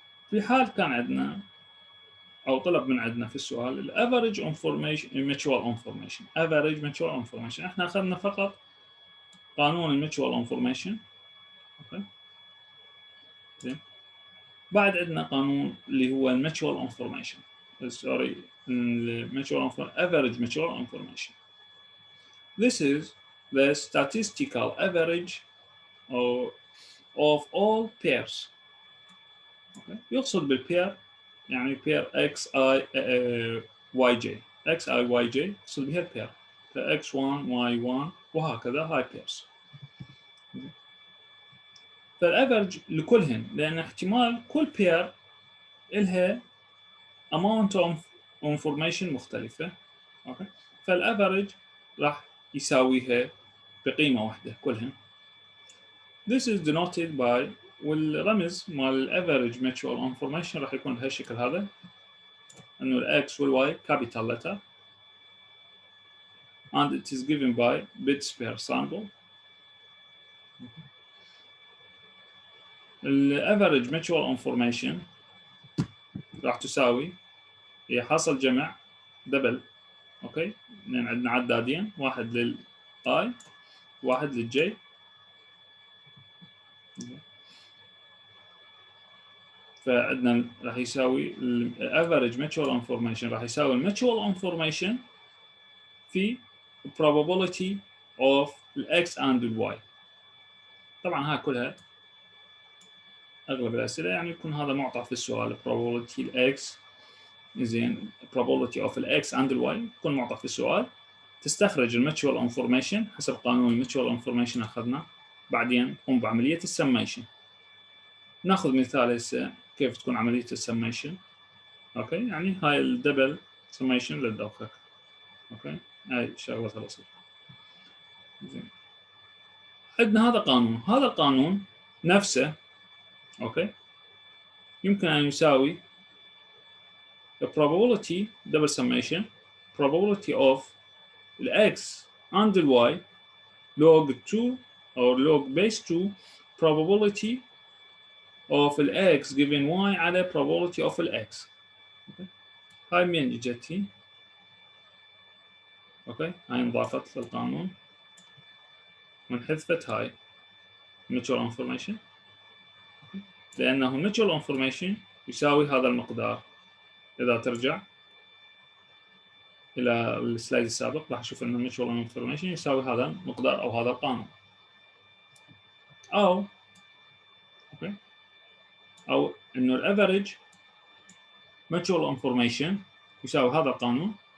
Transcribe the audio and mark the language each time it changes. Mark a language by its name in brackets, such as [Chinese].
[Arabic] في حال كان عندنا او طلب من عندنا في السؤال الافريج انفورميشن ميوتشوال انفورميشن، افريج ميوتشوال انفورميشن، احنا اخذنا فقط قانون الميوتشوال انفورميشن، اوكي زين. بعد عندنا قانون اللي هو الميوتشوال انفورميشن، سوري، الميوتشوال افريج ميوتشوال انفورميشن. [English] This is the statistical average of all pairs. okay. [Arabic] يقصد بالبير يعني بير اكس اي واي جي، اكس اي واي جي يقصد بها البير، فاكس 1 واي 1 وهكذا، هاي بيرز. فالافرج لكلهن، لان احتمال كل بير لها [English] amount of information [Arabic] مختلفة، اوكي، فالافرج راح يساويها بقيمة واحدة كلهن. [English] This is denoted by، [Arabic] والرمز مال الافرج ميوتشوال انفورميشن راح يكون بهالشكل هذا، انه الاكس والواي [English] capital letter and it is given by bits per sample. [Arabic] الافرج ميوتشوال انفورميشن راح تساوي هي حاصل جمع دبل، اوكي، لان عندنا عدادين، واحد للاي واحد للجي، فعندنا راح يساوي الافرج ميوتشوال انفورميشن راح يساوي الميوتشوال انفورميشن في [English] probability of [Arabic] الاكس and الواي. طبعا هاي كلها اغلب الاسئله يعني يكون هذا معطى في السؤال probability الاكس زين [English] probability of [Arabic] الاكس عند الواي يكون معطى في السؤال، تستخرج الميتشوال انفورميشن حسب قانون الميتشوال انفورميشن اخذنا، بعدين تقوم بعمليه السميشن. ناخذ مثال هسه كيف تكون عمليه السميشن. اوكي، يعني هاي الدبل سميشن للدوخك. اوكي، هاي شغله بسيطه. زين، عندنا هذا قانون، هذا القانون نفسه اوكي يمكن ان يساوي [English] the probability double summation probability of x and y log 2 or log base 2 probability of x given y على probability of x. okay. [Arabic] هاي منين اجت؟ اوكي، هاي انضافت للقانون وانحذفت هاي mutual information، لانه mutual information يساوي هذا المقدار. اذا ترجع الى السلايد السابق راح نشوف ان mutual information يساوي هذا المقدار او هذا القانون، او اوكي او انه الافريج mutual information يساوي هذا القانون.